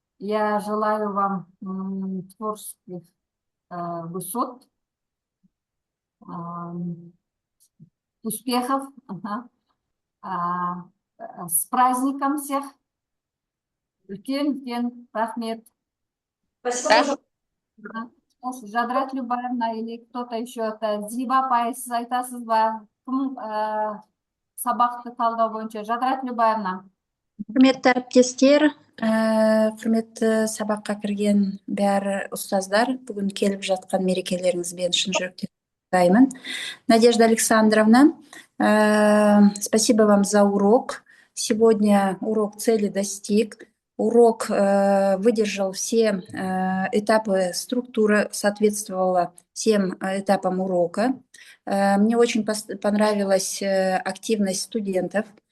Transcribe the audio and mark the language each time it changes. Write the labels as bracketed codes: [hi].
[ru] Я желаю вам творческих высот, успехов. С праздником всех. [kk] Үлкен рахмет. [ru] Спасибо. Жадрат Любавна или кто-то еще, это Зиба апай, [kk] сіз айтасыз ба? Кім сабақты талдау бойынша? [ru] Жадрат Любавна. [kk] Құрметті әріптестер, құрметті сабаққа кірген бәрі ұстаздар, бүгін келіп жатқан мерекелеріңізбен шын жүректен құттықтаймын. [ru] Надежда Александровна, спасибо вам за урок. Сегодня урок цели достиг. Урок выдержал все этапы, структура соответствовала всем этапам урока. Мне очень понравилась активность студентов.